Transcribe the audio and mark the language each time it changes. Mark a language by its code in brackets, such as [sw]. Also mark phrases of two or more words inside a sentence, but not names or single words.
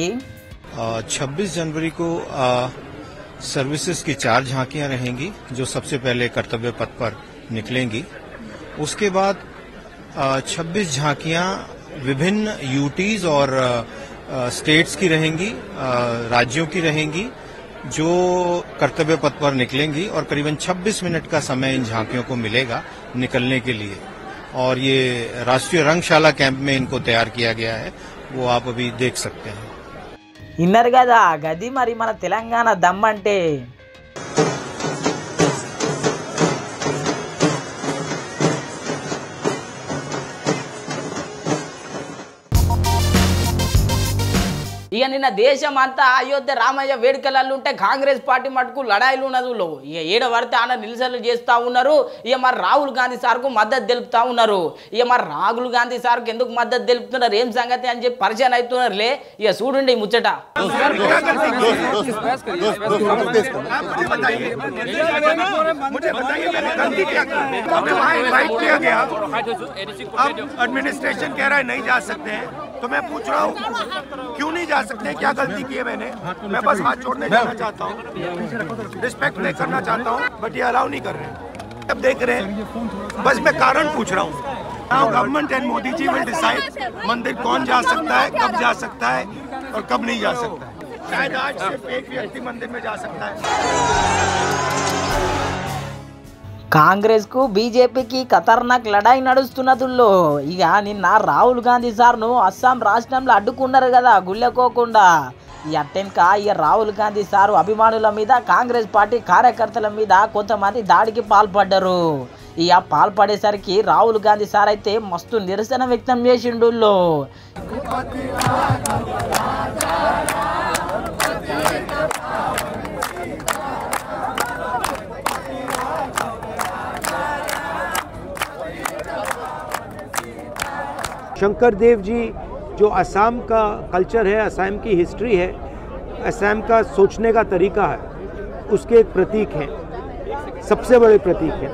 [hi] 26 जनवरी को सर्विसेज की 4 झांकियां रहेंगी जो सबसे पहले कर्तव्य पथ पर निकलेंगी। उसके बाद 26 झांकियां विभिन्न यूटीज और स्टेट्स की रहेंगी, राज्यों की रहेंगी जो कर्तव्य पथ पर निकलेंगी और करीबन 26 मिनट का समय इन झांकियों को मिलेगा निकलने के लिए। और ये राष्ट्रीय रंगशाला कैंप में इनको तैयार किया गया है, वो आप अभी देख सकते हैं। [te] ఇన్నర్ కదా గది మరి మన తెలంగాణ దమ్మంటే. ఇక నిన్న దేశం అంతా అయోధ్య రామయ్య వేడుకలలో ఉంటే కాంగ్రెస్ పార్టీ మటుకు లడాయిలు ఉన్నదులో ఇక ఏడ పడితే ఆడ నిరసనలు చేస్తూ ఉన్నారు. ఇక మరి రాహుల్ గాంధీ సార్కు మద్దతు తెలుపుతా ఉన్నారు. ఇక మరి రాహుల్ గాంధీ సార్కు ఎందుకు మద్దతు తెలుపుతున్నారు, ఏం సంగతి అని చెప్పి పరిచయం అవుతున్నారులే. ఇక చూడండి ముచ్చట. [hi] एडमिनिस्ट्रेशन कह रहा है नहीं जा सकते हैं, तो मैं पूछ रहा हूँ क्यों नहीं जा सकते, क्या गलती की है मैंने? मैं बस हाथ छोड़ने जाना चाहता हूँ, रिस्पेक्ट नहीं करना चाहता हूँ, बट ये अलाउ नहीं कर रहे हैं। अब देख रहे हैं, बस मैं कारण पूछ रहा हूँ। [en] Now government and Modi ji will decide [hi] मंदिर कौन जा सकता है, कब जा सकता है और कब नहीं जा सकता है। शायद आज सिर्फ एक व्यक्ति मंदिर में जा सकता है। [te] కాంగ్రెస్ కు బీజేపీకి ఖతర్నాక్ లడాయి నడుస్తున్నదుల్లో. ఇక నిన్న రాహుల్ గాంధీ సార్ను అస్సాం రాష్ట్రంలో అడ్డుకున్నారు కదా గుళ్ళకోకుండా. ఈ అట్టెంక ఇక రాహుల్ గాంధీ సారు అభిమానుల మీద కాంగ్రెస్ పార్టీ కార్యకర్తల మీద కొంతమంది దాడికి పాల్పడ్డారు. ఇక పాల్పడేసరికి రాహుల్ గాంధీ సార్ అయితే మస్తు నిరసన వ్యక్తం చేసిండుల్లో. [hi] शंकर देव जी जो असम का कल्चर है, असम की हिस्ट्री है, असम का सोचने का तरीका है, उसके एक प्रतीक हैं, सबसे बड़े प्रतीक हैं।